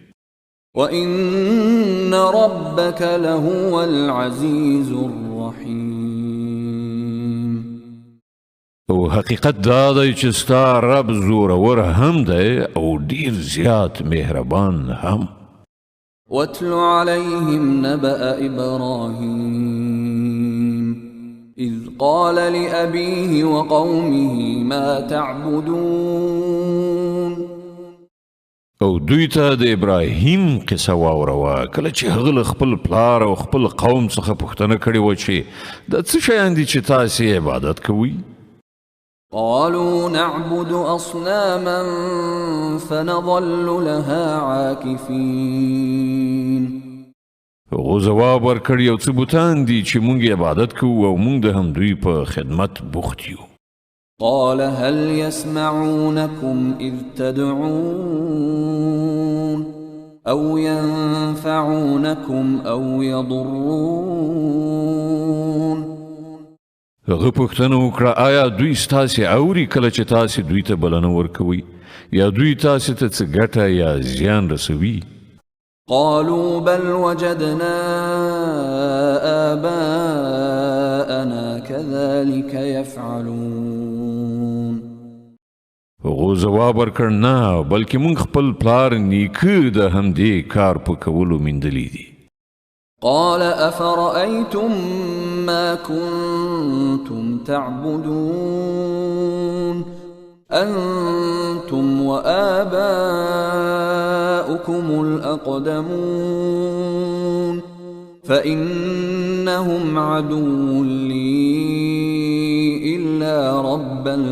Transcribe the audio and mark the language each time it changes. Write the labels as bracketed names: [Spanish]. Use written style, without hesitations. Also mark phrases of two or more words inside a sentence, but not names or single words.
[Arabic] وإن ربك لهو العزيز الرحيم [Pashto] او حقیقت دا دی چې ستا رب زورور هم دی او ډیر زیات مهربان هم [Arabic] واتل عليهم نبأ إبراهيم إذ قال لأبيه وقومه ما تعبدون [Pashto] او دوی ته د ابراهیم قصه واوروه کله چې هغه له خپل پلار او خپل قوم څخه پوښتنه کړې وه چې د څه شیان دي چې تاسې عبادت کوئ؟ [Arabic] قالوا نعبد أصناما فنظل لها عاكفين [Pashto] هغو ځواب ورکړ یو څه بوتان دي چې موږ عبادت کوو او موږ د همدوی په خدمت بوخت یو. [Arabic] قال هل يسمعونكم إذ تدعون أو ينفعونكم أو يضرون [Pashto] هغه پوښتنه وکړه آیا دوی ستاسې اوري کله چې تاسې دوی ته بلنه ورکوئ یا دوی تاسې ته څه ګټه یا زیان رسوي؟ [Arabic] قالوا بل وجدنا آباءنا كذلك يفعلون [Pashto] هغو ځواب ورکړ نه بلکې موږ خپل پلار نیکه د همدې کار په کولو میندلی دي. [Arabic] قال أفرأيتم ما كنتم تعبدون أنتم وآباؤكم الأقدمون فإنهم عدو لي إلا رب